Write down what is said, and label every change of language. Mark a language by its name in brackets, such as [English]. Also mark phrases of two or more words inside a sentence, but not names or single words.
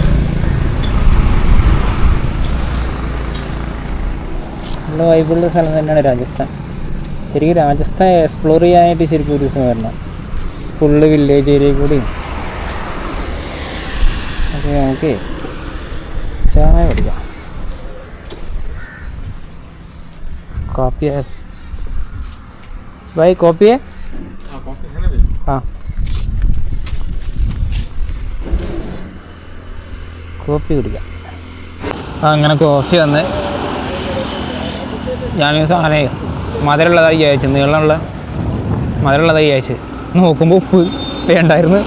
[Malayalam] നല്ല വൈബുള്ള സ്ഥലം തന്നെയാണ് രാജസ്ഥാൻ. ശരിക്കും രാജസ്ഥാൻ എക്സ്പ്ലോർ ചെയ്യാനായിട്ട് ശരിക്കും ഒരു ദിവസം വരണം. [English] full village area [Malayalam] കൂടി. ഓക്കെ നമുക്ക് ചായ പഠിക്കാം. [Hindi] कॉपी है भाई, कॉपी है? [Malayalam] हाँ കോപ്പി കുടിക്കാം. അങ്ങനെ കോഫി വന്ന് ഞാൻ സാധനമേ മധുരമുള്ളതായി അയച്ചു, നീളമുള്ള മധുരമുള്ളതായി അയച്ച് നോക്കുമ്പോൾ ഉപ്പ് വേണ്ടായിരുന്നു.